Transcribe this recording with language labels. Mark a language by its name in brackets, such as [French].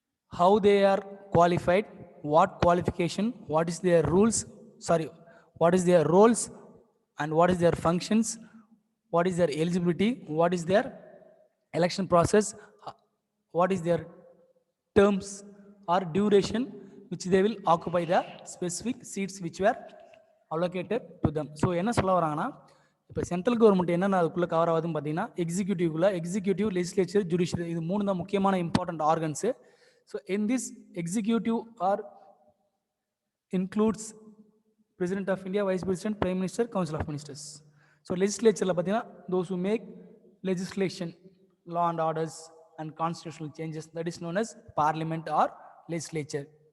[English] How they are qualified, what qualification, what is their rules, what is their roles, and what is their functions, what is their eligibility, what is their election process, what is their terms or duration which they will occupy the specific seats which were allocated to them. [Tamil] So என்ன சொல்ல வராங்கன்னா, இப்போ central government என்னென்ன அதுக்குள்ளே cover ஆகுதுன்னு பார்த்தீங்கன்னா, executive, legislature, judiciary, இது மூணு தான் முக்கியமான important organs. [English] So in this executive or includes President of India, Vice President, Prime Minister, Council of Ministers. So legislature those who make legislation, law and orders and constitutional changes, that is known as parliament or legislature.